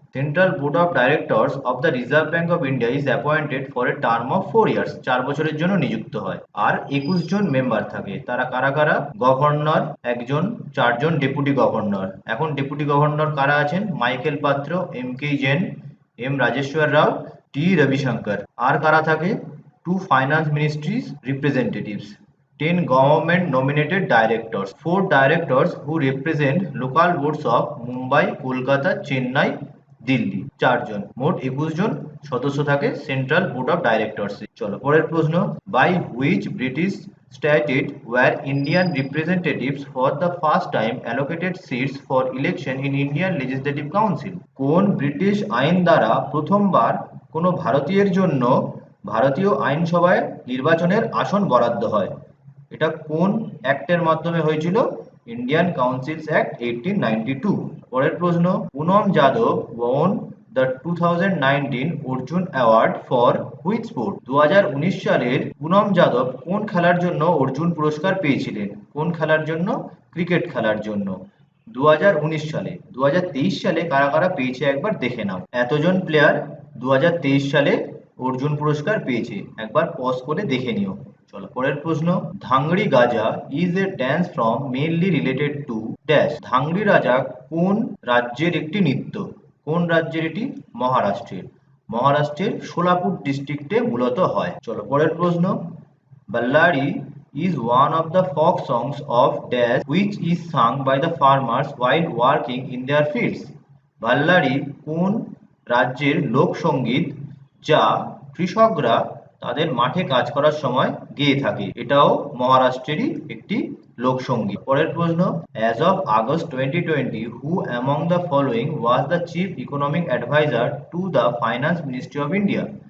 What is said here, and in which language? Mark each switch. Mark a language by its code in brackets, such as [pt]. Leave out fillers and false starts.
[en] Central board of directors of the reserve bank of India is appointed for a term of 4 years. [bn] 4 বছরের জন্য নিযুক্ত হয়। আর 21 জন member থাকে। তারা কারা কারা? গভর্নর একজন, 4 জন ডেপুটি গভর্নর। এখন ডেপুটি গভর্নর কারা আছেন? মাইকেল পাত্র, M K Jain, M Rajeshwar রাও, টি রবিশঙ্কর। আর কারা থাকে? [en] 2 finance ministries representatives, 10 government nominated directors, 4 directors who represent local boards of Mumbai, Kolkata, Chennai, Delhi. [bn] 4 জন। মোট 21 জন সদস্য থাকে সেন্ট্রাল বোর্ড অফ ডাইরেক্টরস। চলো পরের প্রশ্ন। [en] By which British statute were Indian representatives for the first time allocated seats for election in Indian Legislative Council? [bn] কোন British আইন দ্বারা প্রথমবার কোনো ভারতীয়ের জন্য ভারতীয় আইনসভায় নির্বাচনের আসন বরাদ্দ হয়? এটা কোন অ্যাক্টের মাধ্যমে হয়েছিল? Indian council's act 1892। পরের প্রশ্ন। [en] Poonam Yadav won the 2019 Arjuna award for which sport? [bn] 2019 সালের পুনম যাদব কোন খেলার জন্য অর্জুন পুরস্কার পেয়েছিলেন? কোন খেলার জন্য? ক্রিকেট খেলার জন্য। 2019 সালে। 2023 সালে কারা কারা পেয়েছে একবার দেখে নাও। এতজন প্লেয়ার 2023 সালে অর্জুন পুরস্কার পেয়েছে, একবার পজ করে দেখে নিও। চলো পরের প্রশ্ন। [en] Dhangri Gaja is a dance from mainly related to dash? [bn] ধাংড়ি রাজা কোন রাজ্যের একটি নৃত্য? কোন রাজ্যের এটি? মহারাষ্ট্রের। মহারাষ্ট্রের সোলাপুর ডিস্ট্রিক্টে মূলত হয়। চলো পরের প্রশ্ন। [en] Ballari is one of the folk songs of dash which is sung by the farmers while working in their fields? [bn] বাল্লারি কোন রাজ্যের লোকসঙ্গীত যা কৃষকরা তাদের মাঠে কাজ করার সময় গেয়ে থাকে? এটাও মহারাষ্ট্রেরই একটি লোকসঙ্গীত। পরের প্রশ্ন। [en] As of August 2020 who among the following was the chief economic adviser to the finance ministry of India?